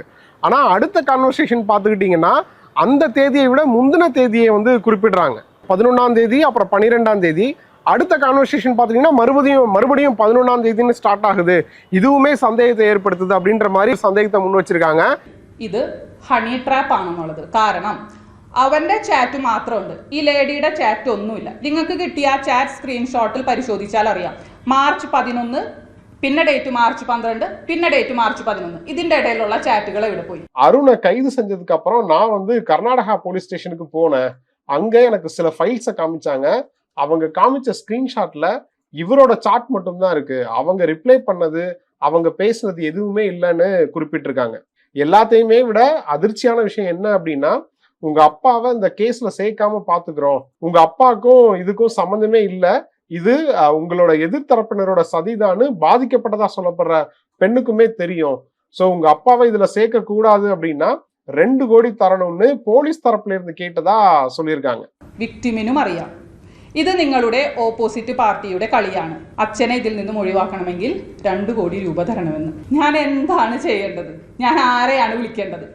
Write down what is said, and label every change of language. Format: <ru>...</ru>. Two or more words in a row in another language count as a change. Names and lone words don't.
<ta>ஆனால் அடுத்த கான்வர்சேஷன் பார்த்துக்கிட்டிங்கன்னா அந்த தேதியை விட முந்தின தேதியை வந்து குறிப்பிடுறாங்க. 11ஆம் தேதி, அப்புறம் 12ஆம் தேதி. அடுத்த கான்வர்சேஷன் பார்த்தீங்கன்னா மறுபடியும் 11ஆம் தேதின்னு ஸ்டார்ட் ஆகுது. இதுவுமே சந்தேகத்தை ஏற்படுத்துது அப்படின்ற மாதிரி சந்தேகத்தை முன் வச்சிருக்காங்க.</ta> <ml>ഇത്</ml> <en>honey trap</en> <ml>ആണെന്നുള്ളത്. കാരണം അവന്റെ ചാറ്റ് മാത്രമുണ്ട്, ഈ ലേഡിയുടെ ചാറ്റ് ഒന്നുമില്ല. നിങ്ങൾക്ക് കിട്ടിയ ആ</ml> <en>chat screenshotil</en> <ml>പരിശോധിച്ചാൽ അറിയാം. മാർച്ച് 11, പിന്നെ ഡേറ്റ് മാർച്ച് 12, പിന്നെ ഡേറ്റ് മാർച്ച് 11. ഇതിന്റെ ഇടയിലുള്ള ചാറ്റുകൾ എവിടെ போய்?</ml> <ta>அருணை கைது செஞ்சதுக்கு அப்புறம் நான் வந்து கர்நாடகா</ta> <en>police stationukku</en> <ta>போனேன். அங்க எனக்கு சில ஃபைல்ஸை காமிச்சாங்க. அவங்க காமிச்ச ஸ்கிரீன்ஷாட்ல இவரோட சாட் மட்டும் தான் இருக்கு. அவங்க ரிப்ளை பண்ணது, அவங்க பேசுனது எதுவுமே இல்லைன்னு குறிப்பிட்டிருக்காங்க. எல்லாத்தையுமே விட அதிர்ச்சியான விஷயம் என்ன அப்படின்னா, உங்க அப்பாவை இந்த கேஸ்ல சேர்க்காம பாத்துக்கிறோம், உங்க அப்பாவுக்கும் இதுக்கும் சம்பந்தமே இல்லை, இது உங்களோட எதிர்த்தரப்பினரோட சதிதான்னு பாதிக்கப்பட்டதா சொல்லப்படுற பெண்ணுக்குமே தெரியும். சோ உங்க அப்பாவை இதுல சேர்க்க கூடாது அப்படின்னா 2 கோடி தரணும்னு போலீஸ் தரப்புல இருந்து கேட்டதா சொல்லியிருக்காங்க.</ta> <ml>വിക്ടിമിനും അറിയാം ഇത് നിങ്ങളുടെ</ml> <en>opposite partyyude</en> <ml>കളിയാണ്. അച്ഛനെ ഇതിൽ നിന്നും ഒഴിവാക്കണമെങ്കിൽ 2 കോടി രൂപ തരണമെന്ന്. ഞാൻ എന്താണ് ചെയ്യേണ്ടത്? ഞാൻ ആരെയാണ് വിളിക്കേണ്ടത്?</ml>